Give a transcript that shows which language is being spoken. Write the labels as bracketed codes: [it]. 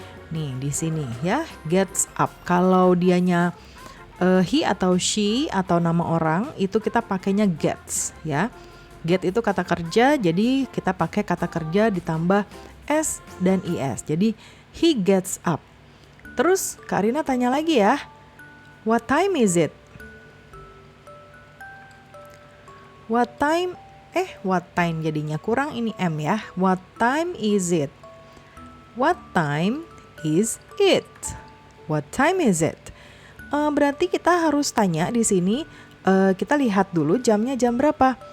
[id] Nih, di sini ya, gets up. Kalau dianya he atau she atau nama orang itu kita pakainya gets ya. Get itu kata kerja, jadi kita pakai kata kerja ditambah s dan is. [en] Jadi he gets up. [id] Terus Kak Rina tanya lagi ya, what time is it? What time jadinya kurang ini M ya. [en] What time is it? What time is it? What time is it? [id] Berarti kita harus tanya di sini, kita lihat dulu jamnya jam berapa.